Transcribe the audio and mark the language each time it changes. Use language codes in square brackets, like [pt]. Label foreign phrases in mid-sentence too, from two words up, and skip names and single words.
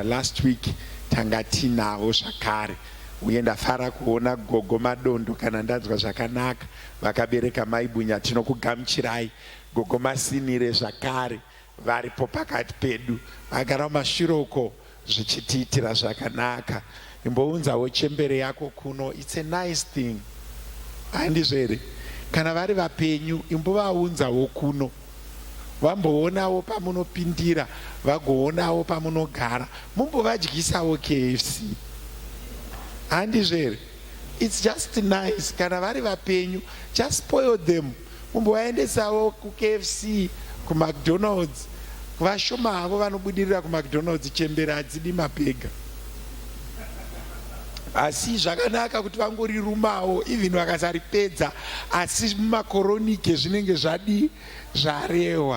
[en] Last week [sn] tanga tinavo zvakare, uye ndafara kuona gogo Madondo, kana ndanzwa zvakanaka, vakabereka mai Bunya. Tinokugamuchirai. Gogo Masinire zvakare varipo pakati pedu, vagara mashiroko zvichitiitira zvakanaka. Imbounzawo chembere yako kuno. [en] It's a nice thing. [sn] Handizvere? Kana vari vapenyu, imbovaunzawo kuno, vamboonawo pamunopindira, vagoonawo pamunogara, mumbovadyisawo KFC. Handizvere? [en] It's just nice. [sn] Kana vari vapenyu, [en] just spoil them. [sn] Mumbovaendesawo kuKFC, kuMcDonald's. Vashoma havo vanobudirira kuMcDonald's, chembere hadzidi mabhega. Asi zvakanaka kuti vangorirumawo, even vakasaripedza, asi mumakoronike zvinenge zvadi zvarehwa.